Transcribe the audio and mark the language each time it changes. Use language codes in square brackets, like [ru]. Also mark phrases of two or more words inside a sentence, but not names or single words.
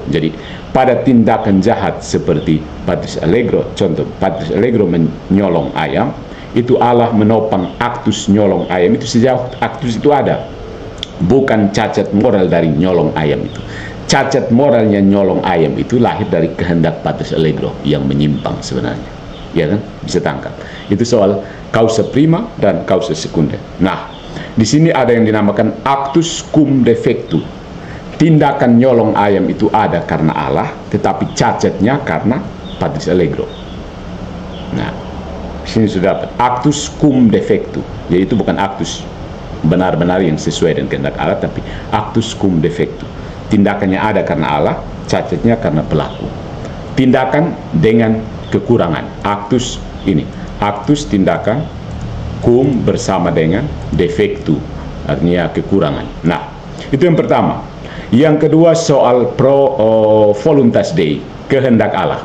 [id] Jadi pada tindakan jahat seperti Patris Allegro, contoh Patris Allegro menyolong ayam, itu Allah menopang aktus nyolong ayam itu sejauh aktus itu ada, bukan cacat moral dari nyolong ayam itu. Cacat moralnya nyolong ayam itu lahir dari kehendak Patris Allegro yang menyimpang sebenarnya, ya kan? Bisa tangkap. Itu soal [la] causa prima [id] dan [la] causa secunda. [id] Nah, di sini ada yang dinamakan [la] actus cum defectu. [id] Tindakan nyolong ayam itu ada karena Allah, tetapi cacatnya karena Patris Allegro. Nah, di sini sudah dapat [la] actus cum defectu. [id] Jadi itu bukan actus benar-benar yang sesuai dengan kehendak Allah, tapi [la] actus cum defectu. [id] Tindakannya ada karena Allah, cacatnya karena pelaku. Tindakan dengan kekurangan. Actus ini, actus tindakan, cum bersama dengan defectu, artinya kekurangan. Nah, itu yang pertama. Yang kedua soal [la] voluntas Dei, [id] kehendak Allah.